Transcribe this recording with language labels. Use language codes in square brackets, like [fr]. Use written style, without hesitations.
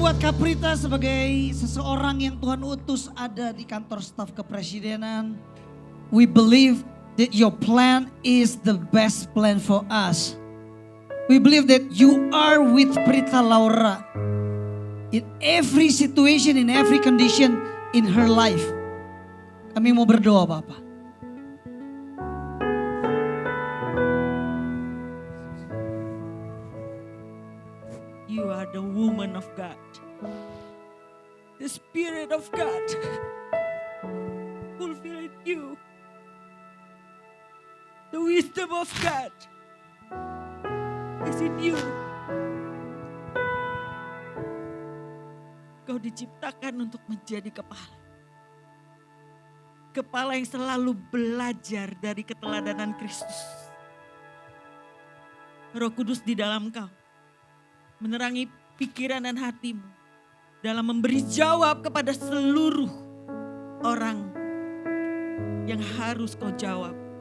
[id] Kak Prita sebagai seseorang yang Tuhan utus ada di kantor staf kepresidenan. [en] We believe that your plan is the best plan for us. We believe that you are with Prita Laura in every situation, in every condition in her life. [id] Kami mau berdoa Bapak. [en] You are the woman of God. The Spirit of God fulfilling you. The wisdom of God is in you. [id] Kau diciptakan untuk menjadi kepala. Kepala yang selalu belajar dari keteladanan Kristus. Roh Kudus di dalam kau menerangi pikiran dan hatimu dalam memberi jawab kepada seluruh orang yang harus kau jawab.